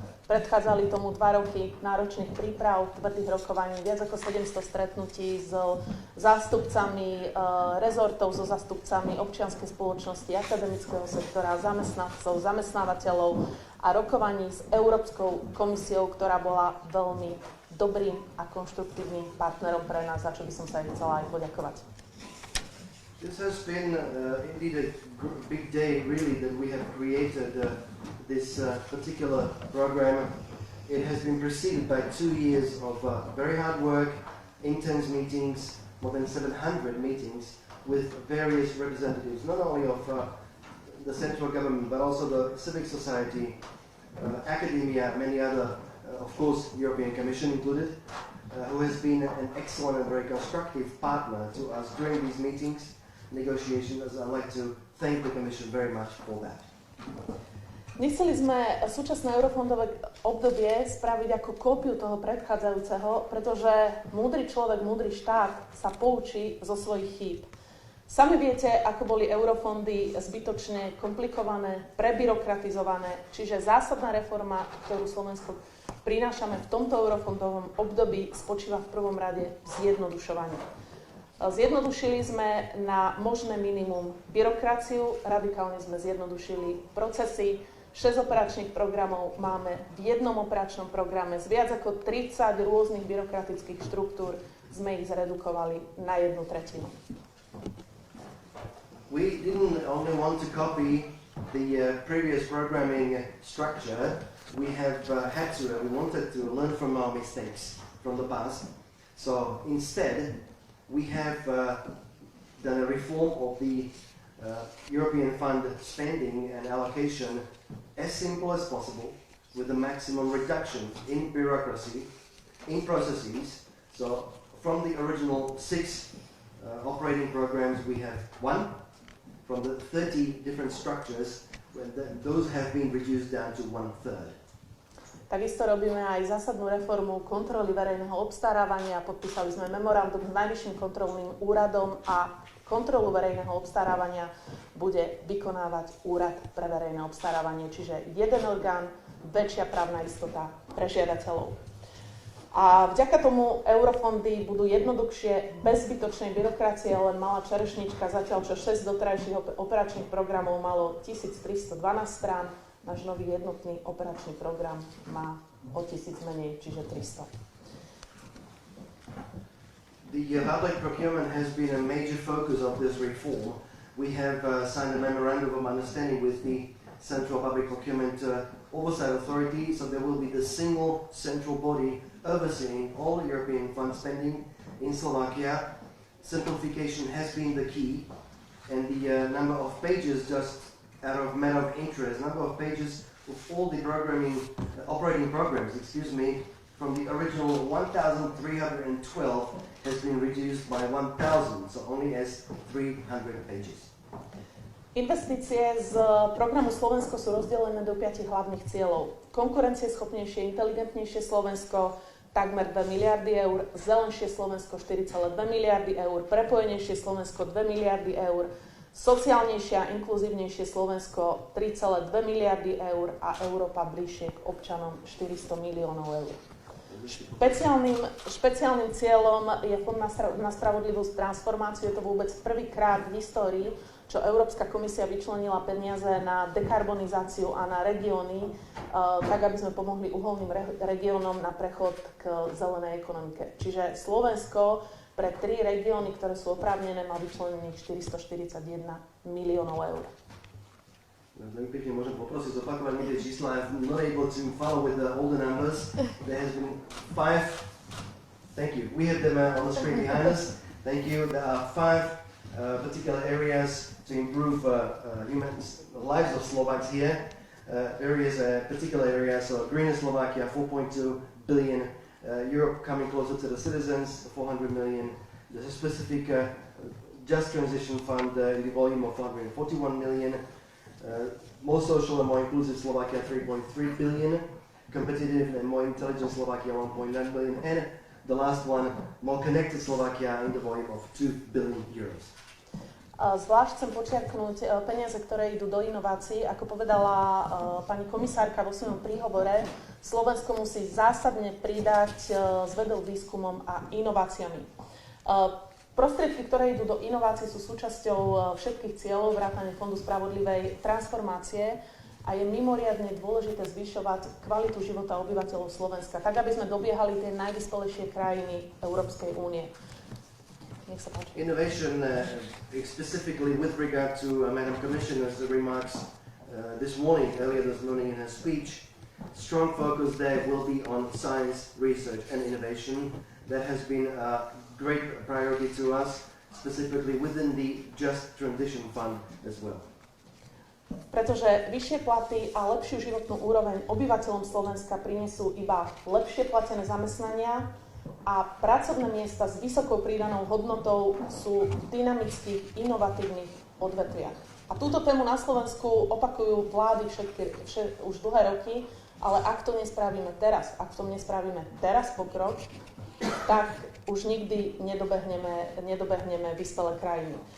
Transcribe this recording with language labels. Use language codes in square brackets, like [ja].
[sk] Predchádzali tomu 2 roky náročných príprav, tvrdých rokovaní, viac ako 700 stretnutí s zástupcami rezortov, so zástupcami občianskej spoločnosti, akademického sektora, zamestnancov, zamestnávateľov a rokovaní s Európskou komisiou, ktorá bola veľmi dobrým a konštruktívnym partnerom pre nás, za čo by som sa aj chcela aj poďakovať. [en] This has been indeed a big day, really, that we have created this particular program. It has been preceded by 2 years of very hard work, intense meetings, more than 700 meetings with various representatives, not only of the central government, but also the civic society, academia, many other, of course, European Commission included, who has been an excellent and very constructive partner to us during these meetings. Negotiations. I'd like to thank the Commission very much for that. [sk] Nechceli sme súčasné eurofondové obdobie spraviť ako kópiu toho predchádzajúceho, pretože múdry človek, múdry štát sa poučí zo svojich chýb. Sami viete, ako boli eurofondy zbytočne komplikované, prebyrokratizované, čiže zásadná reforma, ktorú Slovensko prinášame v tomto eurofondovom období, spočíva v prvom rade v zjednodušovaní. Zjednodušili sme na možné minimum byrokraciu, radikálne sme zjednodušili procesy. 6 operačných programov máme v jednom operačnom programe. Z viac ako 30 rôznych byrokratických štruktúr sme ich zredukovali na 1/3. [en] We didn't only want to copy the previous programming structure. We have had to, we wanted to learn from our mistakes from the past. So instead, we have done a reform of the European fund spending and allocation as simple as possible, with the maximum reduction in bureaucracy, in processes. So from the original 6 operating programs, we have 1. From the 30 different structures, those have been reduced down to 1/3. [sk] Takisto robíme aj zásadnú reformu kontroly verejného obstarávania. Podpísali sme memorandum s Najvyšším kontrolným úradom a kontrolu verejného obstarávania bude vykonávať Úrad pre verejné obstarávanie, čiže jeden orgán, väčšia právna istota pre žiadateľov. A vďaka tomu eurofondy budú jednoduchšie, bez zbytočnej byrokracie, len malá čerešnička, zatiaľ čo 6 doterajších operačných programov malo 1312 strán, náš nový jednotný operačný program má o 1000 menej, čiže 300. [en] The public procurement has been a major focus of this reform. We have signed a memorandum of understanding with the Central Public Procurement Oversight Authority, so there will be the single central body overseeing all European fund spending in Slovakia. Simplification has been the key, and the number of pages, just out of matter of interest, number of pages of all the operating programs, from the original 1,312 has been reduced by 1,000, so only as 300 pages. [sk] Investície z programu Slovensko sú rozdelené do 5 hlavných cieľov. Konkurencieschopnejšie, inteligentnejšie Slovensko, takmer 2 miliardy eur, zelenšie Slovensko 4,2 miliardy eur, prepojenejšie Slovensko 2 miliardy eur, sociálnejšie a inkluzívnejšie Slovensko 3,2 miliardy eur a Európa bližšie k občanom 400 miliónov eur. Špeciálnym cieľom je Fond na spravodlivú transformáciu. Je to vôbec prvýkrát v histórii, čo Európska komisia vyčlenila peniaze na dekarbonizáciu a na regióny, tak aby sme pomohli uholným regiónom na prechod k zelenej ekonomike. Čiže Slovensko pre 3 regióny, ktoré sú oprávnené, má vyčlenených 441 miliónov eur. Veľmi pekne môžem poprosiť zopakovať mi tie čísla. [en] I'm not able to follow with all the numbers. There has been 5. Thank you. We have them on the screen behind us. Thank you. There are 5 particular areas to improve the lives of Slovaks here. Particular areas, so greener Slovakia, 4.2 billion. Europe coming closer to the citizens, 400 million. There's a specific Just Transition Fund in the volume of 141 million. More social and more inclusive Slovakia, 3.3 billion. Competitive and more intelligent Slovakia, 1.9 billion. And the last one, more connected Slovakia in the volume of 2 billion euros. [sk] Zvlášť chcem počiarknúť peniaze, ktoré idú do inovácií. Ako povedala pani komisárka vo svojom príhovore, Slovensko musí zásadne pridať s vedou, výskumom a inováciami. Prostriedky, ktoré idú do inovácií, sú súčasťou všetkých cieľov vrátane Fondu spravodlivej transformácie a je mimoriadne dôležité zvyšovať kvalitu života obyvateľov Slovenska, tak aby sme dobiehali tie najvyspelejšie krajiny Európskej únie. [en] Innovation, specifically with regard to Madam Commissioner's remarks earlier this morning in her speech, strong focus there will be on science, research and innovation. That has been a great priority to us, specifically within the Just Transition Fund as well. [sk] Pretože vyššie platy a lepšiu životnú úroveň obyvateľom Slovenska prinesú iba lepšie platené zamestnania a pracovné miesta s vysokou pridanou hodnotou sú v dynamických, inovatívnych odvetviach. A túto tému na Slovensku opakujú vlády už dlhé roky, ale ak to nespravíme teraz pokrok, tak už nikdy nedobehneme vyspelé krajiny.